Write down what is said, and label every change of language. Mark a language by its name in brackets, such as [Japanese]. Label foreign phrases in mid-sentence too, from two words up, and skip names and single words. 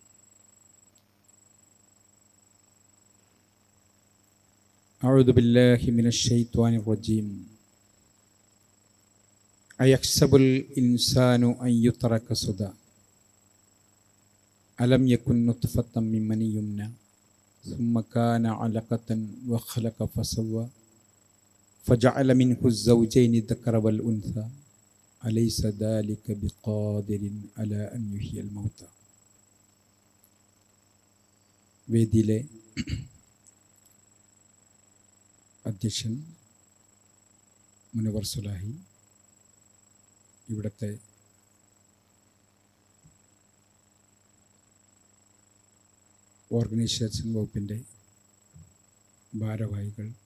[Arabic] أعوذ بالله من الشيطان الرجيم. أيحسب الإنسان أن يترك سدى ألم يك نطفة من مني يمنى ثم كان علقة وخلق فسوى فجعل منه الزوجين الذكر والأنثى أليس ذلك بقادر على أن يحيي الموتى. [Malayalam] വേദിയിലെ അധ്യക്ഷൻ മുനവർ സുലാഹി, ഇവിടുത്തെ ഓർഗനൈസേഷൻ വകുപ്പിൻ്റെ ഭാരവാഹികൾ,